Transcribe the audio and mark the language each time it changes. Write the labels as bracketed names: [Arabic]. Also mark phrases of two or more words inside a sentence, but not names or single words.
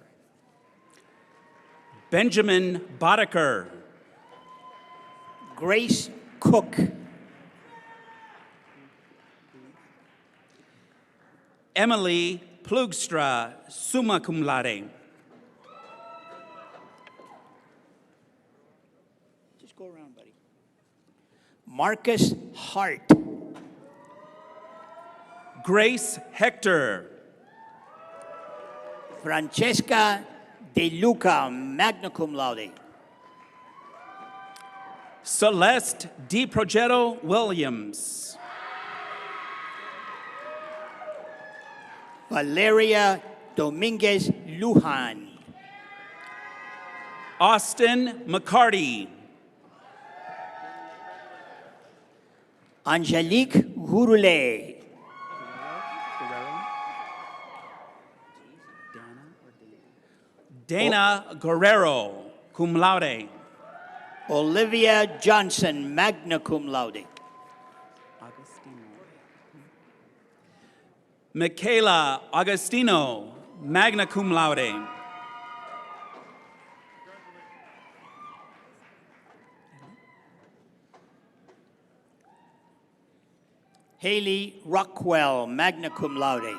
[English] Benjamin Boddicker. Grace Cook. Emily Plugstra, [Latin] summa cum laude. [English] Just go around, buddy. Marcus Hart. Grace Hector. Francesca De Luca, [Latin] magna cum laude. [English] Celeste Di Progetto Williams. Valeria Dominguez Lujan. Austin McCarty. Angelique Gurule. Dana Guerrero, [Latin] cum laude. [English] Olivia Johnson, [Latin] magna cum laude. [English] Michaela Agostino, [Latin] magna cum laude. [English] Haley Rockwell, [Latin] magna cum laude.